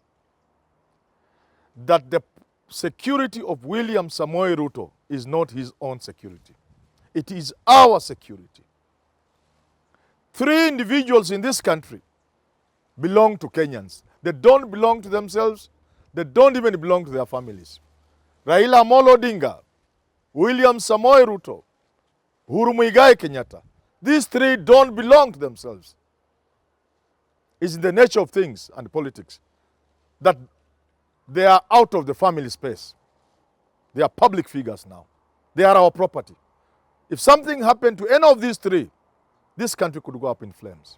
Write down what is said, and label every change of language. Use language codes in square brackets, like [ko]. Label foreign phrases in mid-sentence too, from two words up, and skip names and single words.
[en] That the security of William Samoei Ruto is not his own security. It is our security. 3 individuals in this country belong to Kenyans. They don't belong to themselves. They don't even belong to their families. Raila Amolo Odinga, William Samoei Ruto, Uhuru Muigai Kenyatta. These 3 don't belong to themselves. It's in the nature of things and politics that they are out of the family space. They are public figures now. They are our property. If something happened to any of these 3, this country could go up in flames.